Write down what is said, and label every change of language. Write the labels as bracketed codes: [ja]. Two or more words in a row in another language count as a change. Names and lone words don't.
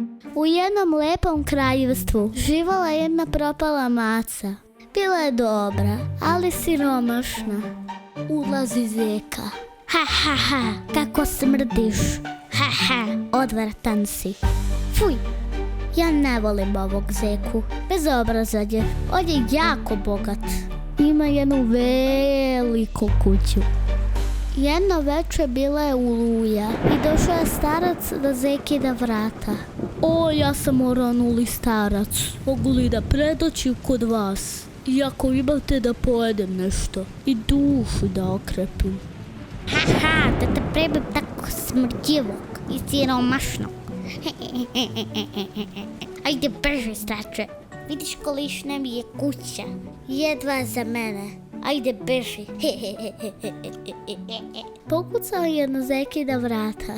[sr] U jednom lepom kraljevstvu živjela jedna propala maca. Bila je dobra, ali siromašna. Ulazi zeka. Ha, ha, ha, kako smrdiš. Ha, ha, odvratan si. Fuj, ja ne volim ovog zeku. Bezobrazan je, on je jako bogat. Ima jednu veliku kuću. Jedno večer bila je oluja i došao je starac do zekina vrata. O, ja sam oronuli starac. Mogu li da predoćim kod vas? Iako imate da pojedem nešto i dušu da okrepim. Ha, ha, da te prebim tako smrđivog i siromašnog. Ajde brže, starče. Vidiš kolišna mi je kuća. Jedva za mene. Ajde brže. Pokucao je na zekina vrata.